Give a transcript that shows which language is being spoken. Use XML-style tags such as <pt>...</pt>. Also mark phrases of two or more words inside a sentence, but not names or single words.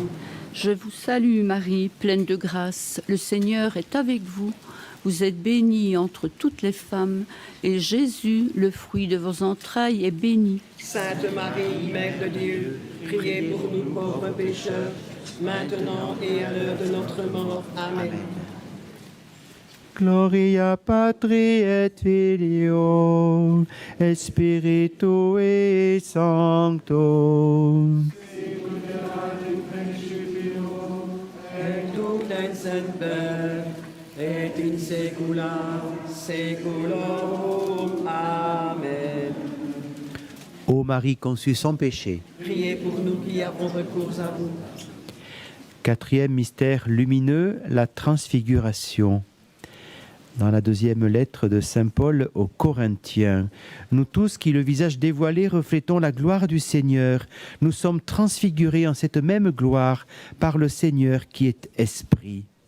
<fr>Je vous salue Marie, pleine de grâce, le Seigneur est avec vous. Vous êtes bénie entre toutes les femmes, et Jésus, le fruit de vos entrailles, est béni. Sainte Marie, Mère de Dieu, priez pour nous pauvres pécheurs, maintenant et à l'heure de notre mort. Amen.</fr> <la>Gloria Patri et Filio et Spiritui Sancto. Et in secula seculorum. Amen.</la> <fr>Ô Marie conçue sans péché. Priez pour nous qui avons recours à vous. Quatrième mystère lumineux, la transfiguration. Dans la deuxième lettre de saint Paul aux Corinthiens, nous tous qui le visage dévoilé reflétons la gloire du Seigneur, nous sommes transfigurés en cette même gloire par le Seigneur qui est Esprit.</fr>